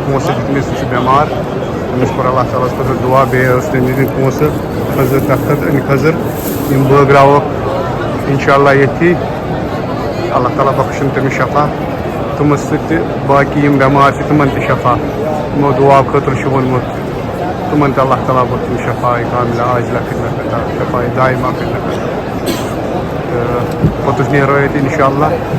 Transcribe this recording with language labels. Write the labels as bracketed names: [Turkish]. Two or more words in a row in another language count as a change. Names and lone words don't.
[Kashmiri] پونٛسہٕ دِتمٕتۍ سُہ چھُ بٮ۪مار تٔمِس کوٚر اللہ تعالیٰ ہَس خٲطرٕ دُعا بیٚیہِ ٲس تٔمۍ دِتمٕتۍ پونٛسہٕ خٔزٕر تَتھ خٔزٕر یِم بٲگراووکھ [Arabic] اِنشاء اللہ [Kashmiri] ییٚتھی اللہ تعالیٰ بخشن تٔمِس شفا تِمَن سۭتۍ تہِ باقٕے یِم بٮ۪مار چھِ تِمَن تہِ شفا یِمو دُعا خٲطرٕ چھُ ووٚنمُت تِمَن تہِ اللہ تعالیٰ بخشن [Arabic] شفا کاملہ عاجلہ [Kashmiri] خدمت [Arabic] شفا دائمہ [Kashmiri] خدمت تہٕ پوٚتُس نیرو ییٚتہِ [Arabic] اِنشاء اللہ